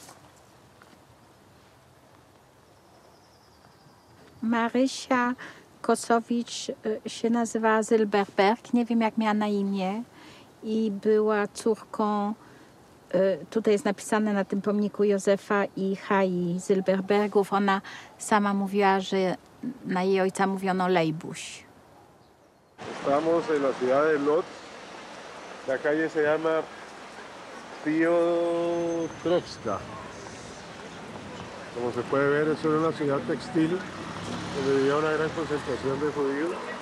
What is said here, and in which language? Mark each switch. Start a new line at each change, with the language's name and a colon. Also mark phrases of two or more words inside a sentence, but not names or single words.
Polish: Marysia Kosowicz się nazywała Zylberberg, nie wiem jak miała na imię i była córką, tutaj jest napisane na tym pomniku, Józefa i Hai Zylberbergów. Ona sama mówiła, że na jej ojca mówiono Lejbuś.
Spanish: Estamos en la ciudad de Lodz. La calle se llama Piotrowska. Como se puede ver, es una ciudad textil donde vivía una gran concentración de judíos.